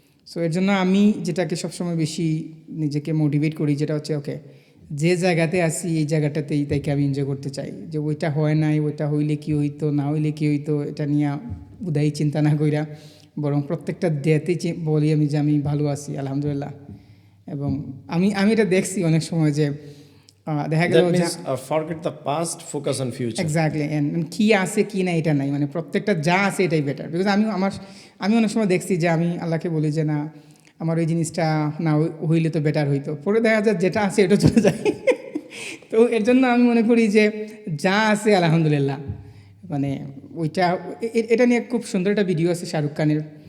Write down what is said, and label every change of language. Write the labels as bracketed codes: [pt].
[bn] So এর জন্য আমি যেটাকে সবসময় বেশি নিজেকে মোটিভেট করি যেটা হচ্ছে ওকে যে জায়গাতে আসি এই জায়গাটাতেই তাইকে আমি এনজয় করতে চাই। যে ওইটা হয় নাই, ওইটা হইলে কী হইতো, না হইলে কী হইতো, এটা নিয়ে উদাই চিন্তা না কইরা বরং প্রত্যেকটা ডেতেই বলি আমি যে আমি ভালো আছি আলহামদুলিল্লাহ। এবং আমি এটা দেখছি অনেক সময় যে দেখা গেল [en] That means forget the past, focus on future. [bn] Exactly, and কী আছে কী না এটা নাই, মানে প্রত্যেকটা যা আছে এটাই বেটার। বিকজ আমি অনেক সময় দেখছি যে আমি আল্লাহকে বলি যে না আমার ওই জিনিসটা না হইলে তো বেটার হইতো, পরে দেখা যায় যেটা আছে এটা চলে যায়। তো এর জন্য আমি মনে করি যে যা আছে আলহামদুলিল্লাহ, মানে ওইটা এটা নিয়ে খুব সুন্দর একটা ভিডিও আছে শাহরুখ খানের।